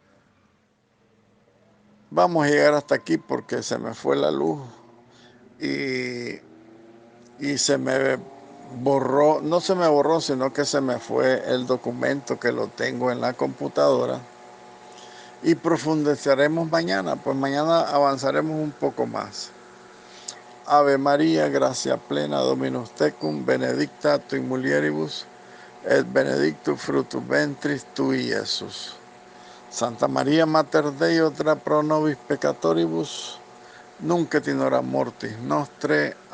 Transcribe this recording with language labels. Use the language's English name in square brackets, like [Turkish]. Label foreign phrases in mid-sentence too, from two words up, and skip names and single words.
[Spanish] Vamos a llegar hasta aquí porque se me fue la luz y, y se me borró, no se me borró, sino que se me fue el documento que lo tengo en la computadora. Y profundizaremos mañana, pues mañana avanzaremos un poco más. [Latin] Ave María, gracia plena, Dominus tecum, benedicta tu in mulieribus, et benedictus fructus ventris tui, Iesus. Santa María Mater Dei, ora pro nobis peccatoribus, nunc et in hora mortis nostre.